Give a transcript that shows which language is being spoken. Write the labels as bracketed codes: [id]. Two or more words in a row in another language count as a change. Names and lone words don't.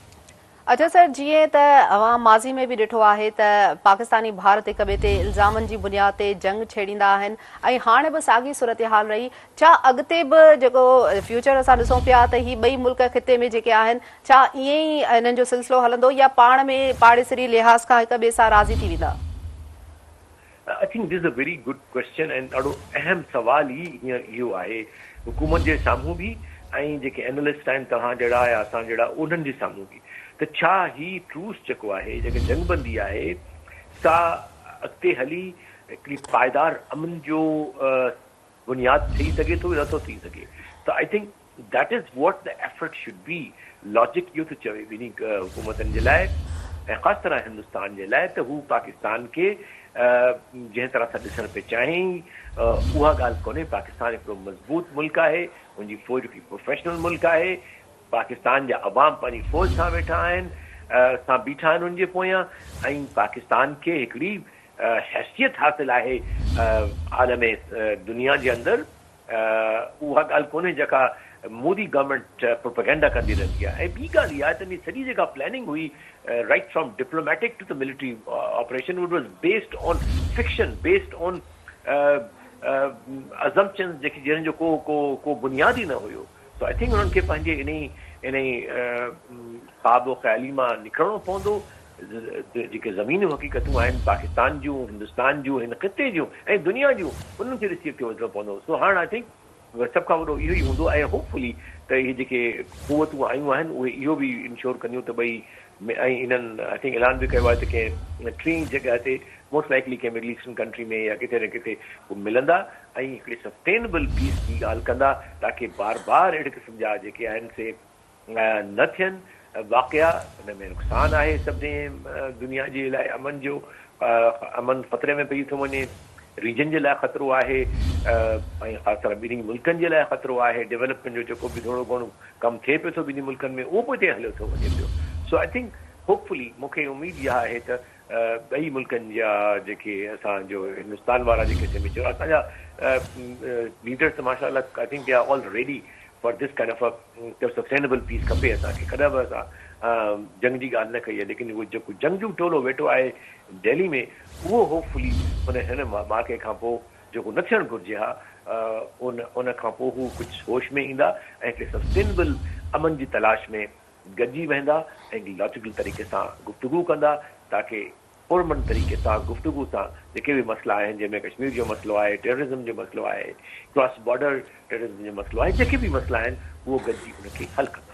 [sd] अच्छा सर, जीअं त अवां माज़ी में बि ॾिठो आहे त पाकिस्तानी भारत हिक ॿिए ते इल्ज़ामनि जी बुनियाद ते जंग छेड़ींदा आहिनि, ऐं हाणे बि साॻी सूरत हाल रही। छा अॻिते बि जेको फ्यूचर असां ॾिसूं पिया त ही ॿई मुल्क ख़िते में जेके आहिनि, छा ईअं ई हिननि जो सिलसिलो हलंदो या पाण में पाड़ेसरी लिहाज़ खां हिक ॿिए सां राज़ी थी वेंदा? [en] I think this is a very good question, [sd] ऐं ॾाढो अहम सवाल ई हींअर इहो आहे हुकूमत जे साम्हूं बि, ऐं जेके एनालिस्ट आहिनि तव्हां जहिड़ा या असां जहिड़ा उन्हनि जे साम्हूं बि, त छा ही ट्रूस जेको आहे, जेके जंगबंदी आहे, सा अॻिते हली हिकिड़ी पाइदार अमन जो बुनियाद थी सघे थो या नथो थी सघे? [en] त I think that is what the effort should be. [sd] लॉजिक इहो थो चवे ॿिन्ही हुकूमतनि जे लाइ, ऐं ख़ासि तरह हिंदुस्तान जे लाइ, त हू पाकिस्तान खे जंहिं तरह सां ॾिसणु पिए चाहिनि उहा ॻाल्हि कोन्हे। पाकिस्तान हिकिड़ो मज़बूत मुल्क आहे, उनजी फ़ौज हिकिड़ी प्रोफेशनल मुल्क आहे, पाकिस्तान जा अवाम पंहिंजी फ़ौज सां वेठा आहिनि, सां बीठा आहिनि उनजे पोयां, ऐं पाकिस्तान खे हिकिड़ी हैसियत हासिलु आहे आलम दुनिया जे अंदरि। उहा ॻाल्हि कोन्हे जेका मोदी [en] government propaganda [sd] कंदी रहंदी आहे। ऐं ॿी ॻाल्हि इहा आहे त सॼी जेका प्लैनिंग हुई [en] right from diplomatic to the military operation, It was based on fiction, based on assumptions [sd] जेके जिन जो को बुनियादी न हुयो. [en] so I think [sd] उन्हनि खे पंहिंजे इन ख्वाब ख़्याली मां निकिरणो पवंदो. जेके ज़मीनी हक़ीक़तूं आहिनि पाकिस्तान जूं, हिंदुस्तान जूं, हिन ख़िते जूं ऐं दुनिया जूं, उन्हनि खे ॾिसी अॻिते वधणो पवंदो. सो हाणे [en] I think [sd] सभ खां वॾो इहो ई हूंदो ऐं होपफुली त इहे जेके क़ुवतूं आयूं आहिनि उहे इहो बि इंश्योर कंदियूं त भई ऐं इन्हनि [en] I think [sd] ऐलान बि कयो आहे त कंहिं टी जॻह ते [en] most likely [sd] कंहिं [en] Middle Eastern country [sd] में या किथे न किथे मिलंदा ऐं हिकिड़े [en] sustainable peace [sd] जी ॻाल्हि कंदा ताकी बार बार अहिड़े क़िस्म जा जेके आहिनि से न थियनि वाक़िया. हुन में नुक़सानु आहे सभिनी दुनिया जे लाइ. अमन ख़तरे में पई थो वञे. रीजन जे लाइ ख़तरो आहे ऐं ख़ासि तरह ॿिन्ही मुल्कनि जे लाइ ख़तरो आहे. डेवलपमेंट जो जेको बि थोरो घणो कमु थिए पियो थो ॿिन्ही मुल्कनि में उहो बि हिते हलियो थो वञे पियो. [en] so I think hopefully [sd] मूंखे उमेद इहा आहे त ॿई मुल्कनि जा जेके असांजो हिंदुस्तान वारा जेके सेमिचर असांजा लीडर्स त माशाअल्लाह [en] I think they are all ready for this kind of a sustainable peace [sd] खपे असांखे. कॾहिं बि असां जंग जी ॻाल्हि न कई आहे लेकिन उहो जेको जंगजू टोलो वेठो आहे दिल्ली में उहो होपफुली हिन मार्के खां पोइ जेको न थियणु घुरिजे हा उन खां पोइ हू कुझु होश में ईंदा ऐं हिकिड़े सस्टेनेबल अमन जी तलाश में गॾिजी वेंदा ऐं लॉजिकल तरीक़े सां गुफ़्तगू कंदा ताकी पुरमन तरीक़े सां गुफ़्तगू सां जेके बि मसइला आहिनि जंहिंमें कश्मीर जो मसइलो आहे, टेररिज़म जो मसइलो आहे, [en] cross border terrorism [sd] जो मसइलो आहे, जेके बि मसइला आहिनि उहो गॾिजी उनखे हल कंदा.